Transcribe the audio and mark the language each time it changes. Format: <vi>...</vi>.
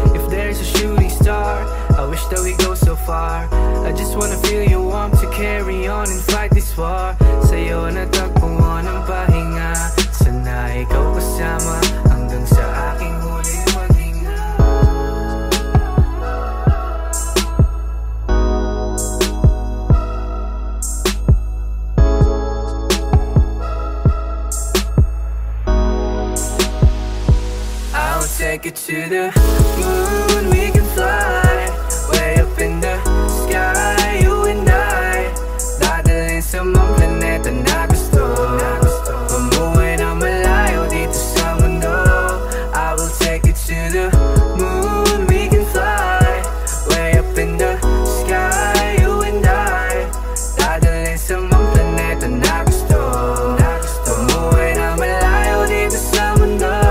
<en>If there's a shooting star, I wish that we go so far. I just wanna feel your warmth to carry on and fight this war.</en> <tl>Sa'yo natagpuan ang pahinga, sana ikaw kasama hanggang sa aking huling maghinga.</tl> <en>I'll take it to the moon, we can fly way up in the sky, you and I.</en> <tl>Dadalhin sa mga planeta na gusto mamuhay na malayo dito sa mundo.</tl> <en>I will take it to the moon, we can fly way up in the sky, you and I.</en> <tl>Dadalhin sa mga planeta na gusto mamuhay na malayo dito sa mundo.</tl>